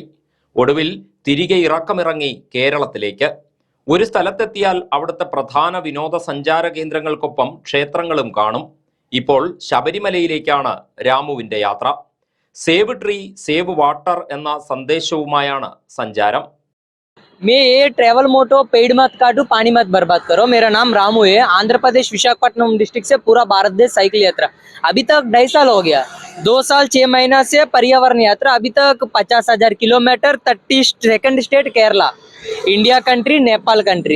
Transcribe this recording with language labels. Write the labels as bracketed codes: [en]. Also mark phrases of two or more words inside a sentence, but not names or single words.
[ml] ഒടുവിൽ തിരികെ ഇറക്കമിറങ്ങി കേരളത്തിലേക്ക്. ഒരു സ്ഥലത്തെത്തിയാൽ അവിടുത്തെ പ്രധാന വിനോദസഞ്ചാര കേന്ദ്രങ്ങൾക്കൊപ്പം ക്ഷേത്രങ്ങളും കാണും. ഇപ്പോൾ ശബരിമലയിലേക്കാണ് രാമുവിന്റെ യാത്ര. [en] save tree save water [ml] എന്ന സന്ദേശവുമായാണ് സഞ്ചാരം. [hi] मैं ये [en] travel motto [hi] पेड़ मत काटो पानी मत बर्बाद करो। मेरा नाम रामू है, आंध्र प्रदेश विशाखापट्टनम डिस्ट्रिक्ट से पूरा भारत देश साइकिल यात्रा अभी तक 2.5 साल हो गया। 2 साल 6 महीना से पर्यावरण यात्रा अभी तक 50,000 किलोमीटर, 32nd स्टेट केरला, इंडिया कंट्री, नेपाल कंट्री।